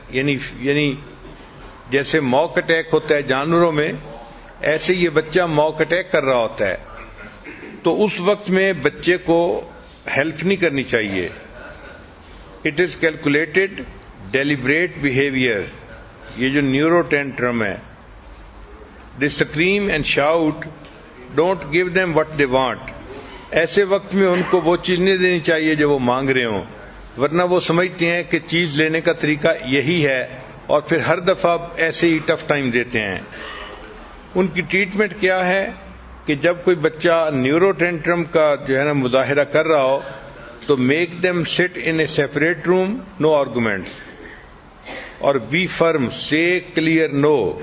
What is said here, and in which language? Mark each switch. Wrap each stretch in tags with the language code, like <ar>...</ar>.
<ur>یعنی جیسے موک اٹیک ہوتا ہے جانوروں میں, ایسے یہ بچہ موک اٹیک کر رہا ہوتا ہے. تو اس وقت میں بچے کو ہیلپ نہیں کرنی چاہیے.</ur> <en>it is calculated deliberate behaviour,</en> <ur>یہ جو نیورو ٹینٹرم ہے.</ur> <en>They scream and shout, don't give them what they want.</en> <ur>ایسے وقت میں ان کو وہ چیز نہیں دینی چاہیے جو وہ مانگ رہے ہوں, ورنہ وہ سمجھتے ہیں کہ چیز لینے کا طریقہ یہی ہے اور پھر ہر دفعہ ایسے ہی ٹف ٹائم دیتے ہیں. ان کی ٹریٹمنٹ کیا ہے کہ جب کوئی بچہ نیورو ٹینٹرم کا جو ہے نا مظاہرہ کر رہا ہو تو</ur> <en>make them sit in a separate room, no arguments,</en> <ur>اور</ur> <en>Be firm, say clear no.</en>